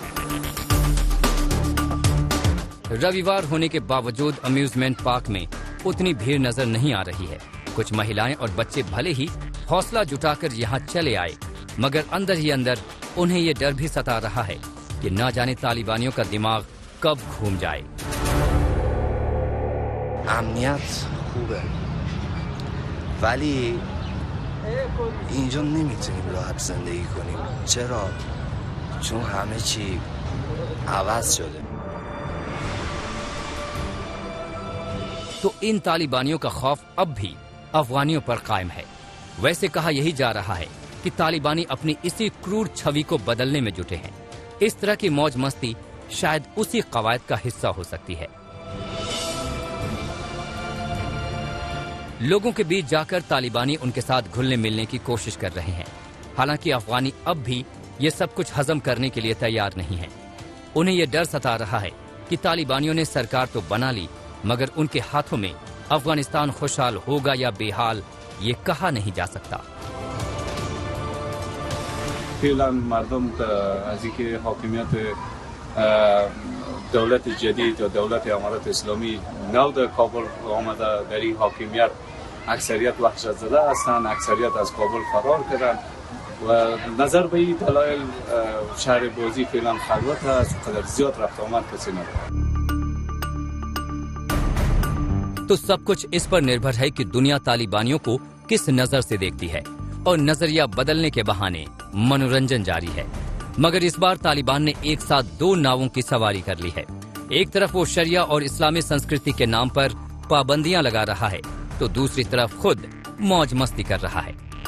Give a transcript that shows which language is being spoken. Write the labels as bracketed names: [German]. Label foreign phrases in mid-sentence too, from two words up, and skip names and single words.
[Hindi] रविवार होने के बावजूद [English] amusement park [Hindi] में उतनी भीड़ नजर नहीं आ रही है। कुछ महिलाएं और बच्चे भले ही हौसला जुटाकर यहाँ चले आए, मगर अंदर ही अंदर उन्हें ये डर भी सता रहा है कि न जाने तालिबानियों का दिमाग कब घूम जाए। [Persian] امنیت خوبه ولی اینجا نمیتونیم راحت زندگی کنیم. چرا؟ چون همه چی عوض شده. [Hindi] तो इन तालिबानियों का खौफ अब भी अफगानियों पर कायम है। वैसे कहा यही जा रहा है कि तालिबानी अपनी इसी क्रूर छवि को बदलने में जुटे हैं। इस तरह की मौज मस्ती शायद उसी कवायद का हिस्सा हो सकती है। लोगों के बीच जाकर तालिबानी उनके साथ घुलने मिलने की कोशिश कर रहे हैं। हालांकि अफगानी अब भी ये सब कुछ हजम करने के लिए तैयार नहीं है। उन्हें यह डर सता रहा है कि तालिबानियों ने सरकार तो बना ली, मगर उनके हाथों में अफगानिस्तान खुशहाल होगा या बेहाल ये कहा नहीं जा सकता। [Persian] فعلا مردم از اینکه حاکمیت دولت جدید و دولت امارات اسلامی نو در کابل آمده، در این حاکمیت اکثریت وحشت زده هستند، اکثریت از کابل فرار کردند و نظر به این دلایل شهر بازی فعلا خلوت است، قدر زیاد رفت آمد کسی نداره। [Hindi] तो सब कुछ इस पर निर्भर है कि दुनिया तालिबानियों को किस नजर से देखती है और नजरिया बदलने के बहाने मनोरंजन जारी है। मगर इस बार तालिबान ने एक साथ 2 नावों की सवारी कर ली है। एक तरफ वो शरिया और इस्लामी संस्कृति के नाम पर पाबंदियां लगा रहा है, तो दूसरी तरफ खुद मौज मस्ती कर रहा है।